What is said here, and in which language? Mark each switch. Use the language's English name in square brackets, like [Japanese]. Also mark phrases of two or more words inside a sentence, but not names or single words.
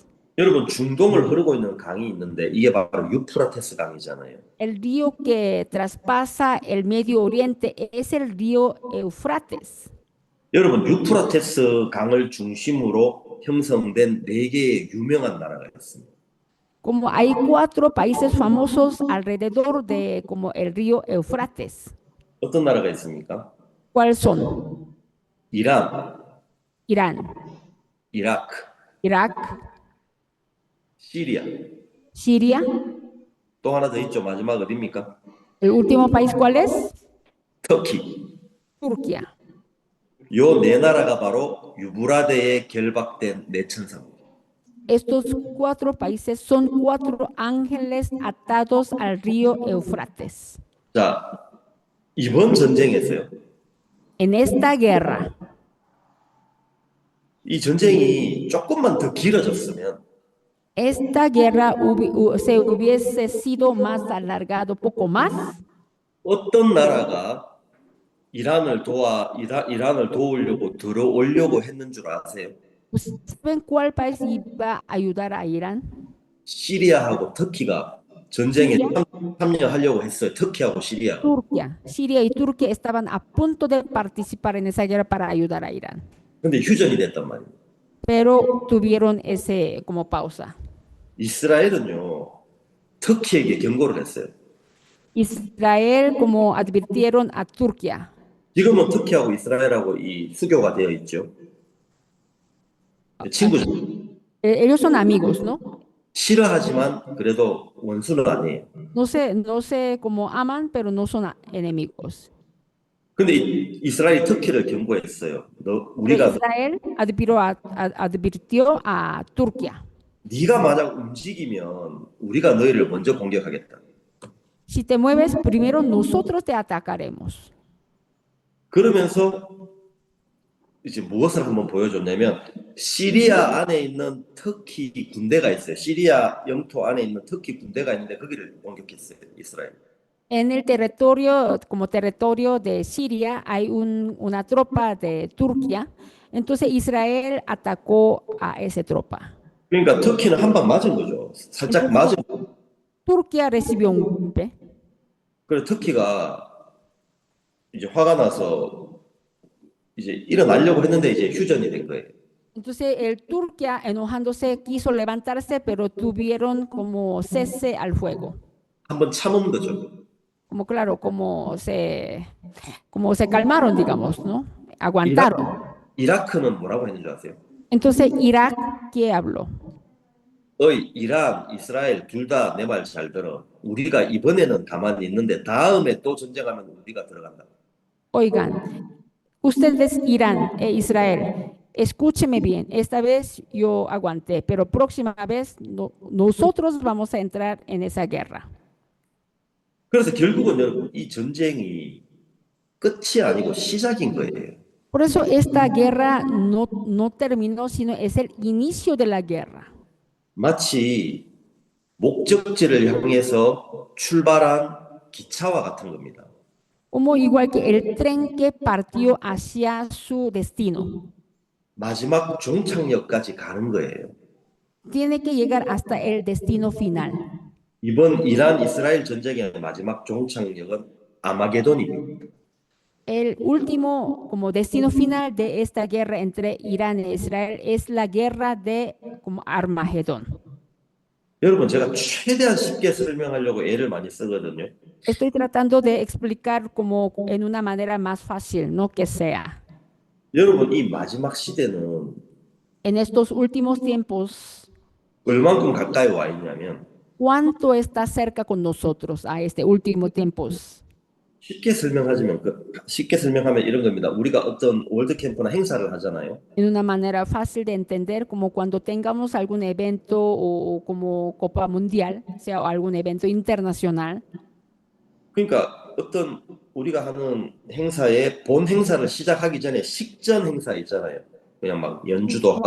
[Korean] 여러분, 중동을 흐르고 있는 강이 있는데 이게 바로 유프라테스 강이잖아요. [Spanish] El río que traspasa el Medio Oriente es el río Eufrates. [Korean] 여러분, 유프라테스 강을 중심으로 형성된 네 개의 유명한 나라가 있습니다. [Spanish] Como hay cuatro países famosos alrededor de como el río Eufrates. [Korean] 어떤 나라가 있습니까? [Spanish] ¿Cuáles son? [Korean] 이란, [Spanish] Irán, [Korean] 이라크, [Spanish] Irak, [Korean] 시리아. [Spanish] Siria. [Korean] 또 하나 더 있죠. 마지막 어디입니까? [Spanish] El último país, ¿cuál es? [Korean] 터키. [Spanish] Turquía. [Korean] 요 네 나라가 바로 유브라데에 결박된 네 천사입니다. [Spanish] Estos cuatro países son cuatro ángeles atados al río Eufrates. [Korean] 자, 이번 전쟁에서요. [Spanish] En esta guerra, [Korean] 이 전쟁이 조금만 더 길어졌으면 [Spanish] esta guerra se hubiese sido más alargado, poco más, [Korean] 어떤 나라가 이란을 도우려고 들어오려고 했는 줄 아세요? [Spanish] pues, ¿saben cuál país iba a ayudar a Irán? [Korean] 시리아하고 터키가 전쟁에 참여하려고 했어요. 터키하고 시리아. [Spanish] Turquía. Siria y Turquía estaban a punto de participar en esa guerra para ayudar a Irán, [Korean] 근데 휴전이 됐단 말이에요. [Spanish] pero tuvieron ese como pausa. [Korean] 이스라엘은요, 터키에게 경고를 했어요. [Spanish] Israel como advirtieron a Turquía. [Korean] 지금은 터키하고 이스라엘하고 이 수교가 되어 있죠. 친구죠. [Spanish] Ellos son amigos, ¿no? [Korean] 싫어하지만 그래도 원수는 아니에요. [Spanish] No sé cómo aman, pero no son enemigos. [Korean] 근데 이스라엘이 터키를 경고했어요. [Spanish] Pero [Korean] 우리가 [Spanish] Israel advirtió a Turquía. [Korean] 네가 만약 움직이면 우리가 너희를 먼저 공격하겠다. [Spanish] Si te mueves, primero nosotros te atacaremos. [Korean] 그러면서 이제 무엇을 한번 보여줬냐면 시리아 안에 있는 터키 군대가 있어요. 시리아 영토 안에 있는 터키 군대가 있는데 거기를 공격했어요. 이스라엘. [Spanish] En el territorio, como territorio de Siria, hay una tropa de Turquía. Entonces Israel atacó a esa tropa. [Korean] 그러니까 터키는 한 방 맞은 거죠. 살짝 맞은 거. [Spanish] Turquía recibió un golpe. [Korean] 그래서 터키가 이제 화가 나서 이제 일어나려고 했는데 이제 휴전이 된 거예요. [Spanish] Entonces el Turquía, enojándose, quiso levantarse, pero tuvieron como cese al fuego. [Korean] 한번 참은 거죠. [Spanish] Como claro, como se calmaron, digamos, ¿no? Aguantaron. [Korean] 이라크는 뭐라고 했는 줄 아세요? [Spanish] Entonces Irak, ¿qué habló? [Korean] 어이, 이란, 이스라엘 둘 다 내 말 잘 들어. 우리가 이번에는 가만히 있는데 다음에 또 전쟁하면 우리가 들어간다. [Spanish] Oigan, ustedes Irán e Israel, escúcheme bien, esta vez yo aguanté, pero próxima vez nosotros vamos a entrar en esa guerra. [Korean] 그래서 결국은 여러분 이 전쟁이 끝이 아니고 시작인 거예요. [Spanish] Por eso esta guerra no terminó, sino es el inicio de la guerra. [Korean] 마치 목적지를 향해서 출발한 기차와 같은 겁니다. [Spanish] Como igual que el tren que partió hacia su destino. [Korean] 마지막 종착역까지 가는 거예요. [Spanish] Tiene que llegar hasta el destino final. [Korean] 이번 이란 이스라엘 전쟁의 마지막 종착역은 아마게돈입니다. [Spanish] El último como destino final de esta guerra entre Irán e Israel es la guerra de como Armagedón. [Korean] 여러분, 제가 최대한 쉽게 설명하려고 애를 많이 쓰거든요. [Spanish] Estoy tratando de explicar como en una manera más fácil, no que sea. [Korean] 여러분, 이 마지막 시대는 [Spanish] En estos últimos tiempos, [Korean] 얼만큼 가까이 와 있냐면 [Spanish] ¿cuánto está cerca con nosotros a este último tiempos? [Korean] 쉽게 설명하면 이런 겁니다. 우리가 어떤 월드 캠프나 행사를 하잖아요. [Spanish] En una manera fácil de entender, como cuando tengamos algún evento o como Copa Mundial, sea algún evento internacional. [Korean] 그러니까 어떤 우리가 하는 행사의 본 행사를 시작하기 전에 식전 행사 있잖아요. 그냥 막 연주도 하고